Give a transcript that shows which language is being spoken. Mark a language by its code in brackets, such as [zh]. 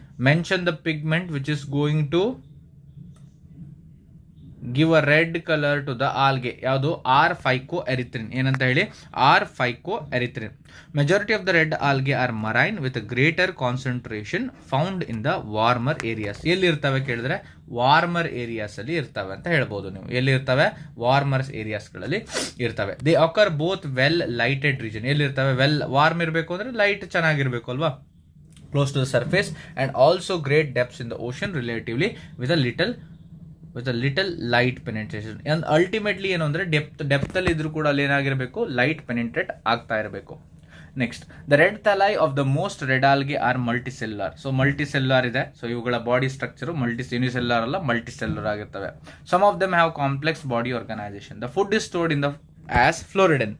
[en] Mention the pigment which is going to give a red color to the algae. [kn] ಯಾವುದು? R-phycoerythrin. ಏನಂತ ಹೇಳಿ? R-phycoerythrin. [en] Majority of the red algae are marine with a greater concentration found in the warmer areas. [kn] ಎಲ್ಲಿ ಇರ್ತವೆ ಕೇಳಿದ್ರೆ warmer areas ಅಲ್ಲಿ ಇರ್ತವೆ ಅಂತ ಹೇಳ್ಬೋದು ನೀವು. ಎಲ್ಲಿ ಇರ್ತವೆ? ವಾರ್ಮರ್ ಏರಿಯಾಸ್ಗಳಲ್ಲಿ ಇರ್ತವೆ. [en] They occur both well lighted region. [kn] ಎಲ್ಲಿ ಇರ್ತವೆ? ವೆಲ್ ವಾರ್ಮ್ ಇರಬೇಕು ಅಂದ್ರೆ ಲೈಟ್ ಚೆನ್ನಾಗಿರ್ಬೇಕು ಅಲ್ವಾ, [en] close to the surface, and also great depths in the ocean relatively with a little light penetration. [kn] and ultimately ಏನು ಅಂದ್ರೆ ಡೆಪ್ತ್ ಅಲ್ಲಿ ಇದ್ರೂ ಕೂಡ ಅಲ್ಲಿ ಏನಾಗಿರಬೇಕು, ಲೈಟ್ ಪೆನಿಟ್ರೇಟ್ ಆಗ್ತಾ ಇರಬೇಕು. [en] Next, the red thalli of the most red algae are multicellular. [kn] So multicellular ಇದೆ. ಸೊ ಇವುಗಳ ಬಾಡಿ ಸ್ಟ್ರಕ್ಚರ್ ಯೂನಿಸೆಲ್ಯುಲರ್ ಅಲ್ಲ, ಮಲ್ಟಿಸೆಲ್ಯುಲರ್ ಆಗಿರ್ತವೆ. [en] Some of them have complex body organisation. The food is stored in the as floridean.